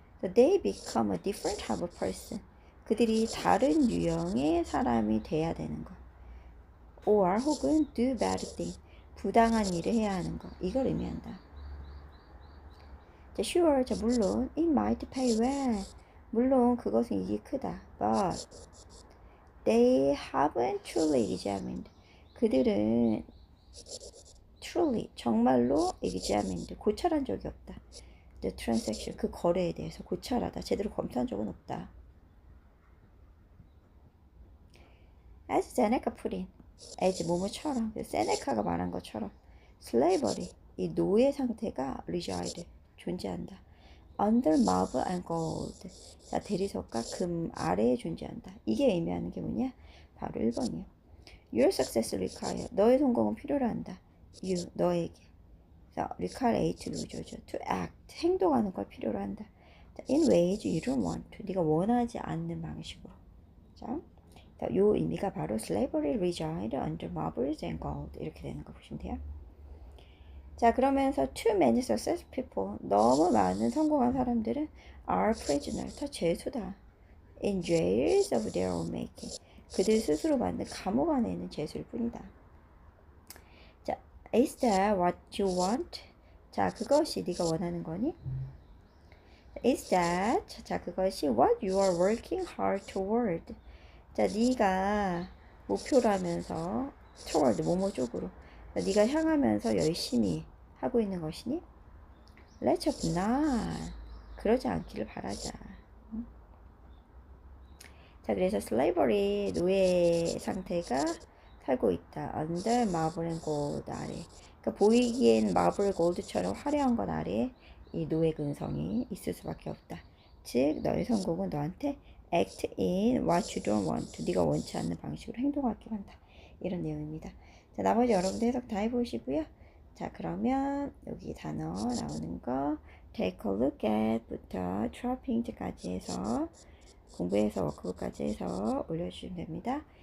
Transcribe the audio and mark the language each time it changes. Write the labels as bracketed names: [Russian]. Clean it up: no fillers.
[English] They become a different type of person, [Korean] 그들이 다른 유형의 사람이 돼야 되는 거. Or, 혹은 [English] do bad thing, [Korean] 부당한 일을 해야 하는 거, 이걸 의미한다. 자, sure, 자, 물론 [English] it might pay well, [Korean] 물론 그것은 이익이 크다. [English] But they haven't truly examined, [Korean] 그들은 [English] truly, [Korean] 정말로 [English] examined, [Korean] 고찰한 적이 없다. [English] The transaction, [Korean] 그 거래에 대해서 고찰하다, 제대로 검토한 적은 없다. [English] As Seneca put in, [Korean] as 뭐뭐처럼, 세네카가 말한 것처럼, slavery, 이 노예 상태가 reside, 존재한다. [English] Under marble and gold, [Korean] 자, 대리석과 금 아래에 존재한다. 이게 의미하는 게 뭐냐? 바로 1번이요. [English] Your success require, [Korean] 너의 성공은 필요로 한다. You, 너에게. 자, require A to do죠. [English] To act, [Korean] 행동하는 걸 필요로 한다. [English] 자, in ways you don't want to, [Korean] 네가 원하지 않는 방식으로. 자, 요 의미가 바로 slavery reside under marbles and gold, 이렇게 되는 거 보시면 돼요. 자, 그러면서 [English] too many successful people, [Korean] 너무 많은 성공한 사람들은 [English] are prisoner, [Korean] 다 죄수다. [English] in jails of their own making, [Korean] 그들 스스로 만든 감옥 안에 있는 죄수일 뿐이다. [English] 자, is that what you want? [Korean] 자, 그것이 네가 원하는 거니? [English] Is that, [Korean] 자, 그것이 [English] what you are working hard toward. [Korean] 자, 네가 목표로 하면서 toward, 뭐뭐 쪽으로, 네가 향하면서 열심히 하고 있는 것이니? [English] Let's hope not. [Korean] 그러지 않기를 바라자. 자, 그래서 slavery, 노예 상태가 살고 있다. [English] under marble and gold [Korean] 아래. 그러니까 보이기엔 marble gold처럼 화려한 것 아래에 이 노예 근성이 있을 수밖에 없다. 즉, 너의 성공은 너한테 [English] act in what you don't want. [Korean] 네가 원치 않는 방식으로 행동하게 한다. 이런 내용입니다. 자, 나머지 여러분들 해석 다 해보시고요. 자, 그러면 여기 단어 나오는 거 [English] take a look at [Korean] 부터 trapping까지 해서 공부해서 워크북까지 해서 올려주시면 됩니다.